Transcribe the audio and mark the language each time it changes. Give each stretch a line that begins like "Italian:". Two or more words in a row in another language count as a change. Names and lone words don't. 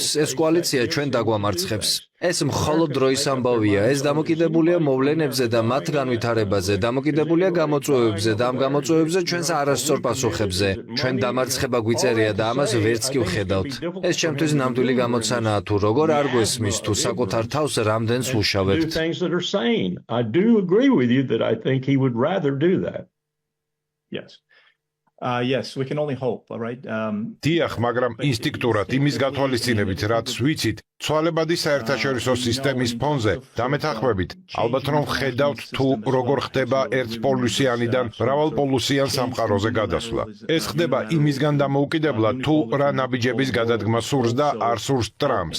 Georgian: ეს კოალიცია ჩვენ დაგვამარცხებს. ეს მხოლოდ დროის ამბავია, ეს დამოკიდებულია მოვლენებზე და მათ განვითარებაზე, დამოკიდებულია გამოწვევებზე და ამ გამოწვევებზე ჩვენს არასწორ პასუხებზე. ჩვენ დამარცხება გვიწერია და ამას ვერც კი ვხედავთ. ეს ჩემთვის ნამდვილი გამოცანაა, თუ როგორ არ გვესმის, თუ საკუთარ თავს რამდენს ვუშავებთ.
English: I do agree with you that I think he would rather do that. Yes. Yes, we can only hope, all right?
Georgian: დიახ, მაგრამ ინსტინქტურად იმის გათვალისწინებით, რაც ვიცით, ცვალებადი საერთაშორისო სისტემის ფონზე დამეთანხმებით, ალბათ რომ ხედავთ თუ როგორ ხდება ერთპოლუსიანიდან მრავალპოლუსიან სამყაროზე გადასვლა. ეს ხდება იმისგან დამოუკიდებლად, თუ რა ნაბიჯების გადადგმა სურს და არ სურს ტრამპს.